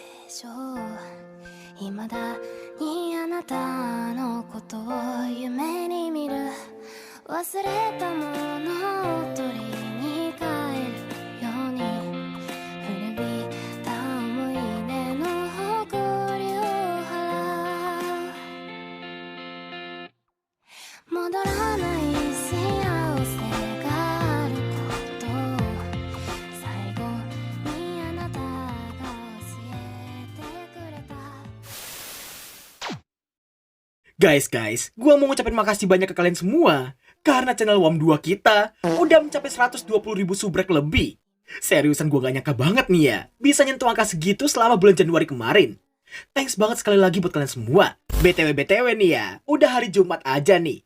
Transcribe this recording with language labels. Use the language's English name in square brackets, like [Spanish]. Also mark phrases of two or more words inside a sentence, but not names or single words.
[Japanese] しょう未だにあなたのことを夢に見る忘れたものを取りに帰るように古びた思い出の誇りを払う戻らない幸せがあることを最後にあなたが教えてくれた [Indonesian] Guys, gua mau ngucapin makasih banyak ke kalian semua karena channel WAM2 kita udah mencapai 120.000 subrek lebih. Seriusan gua gak nyangka banget nih ya, bisa nyentuh angka segitu selama bulan Januari kemarin. Thanks banget sekali lagi buat kalian semua. BTW nih ya, udah hari Jumat aja nih.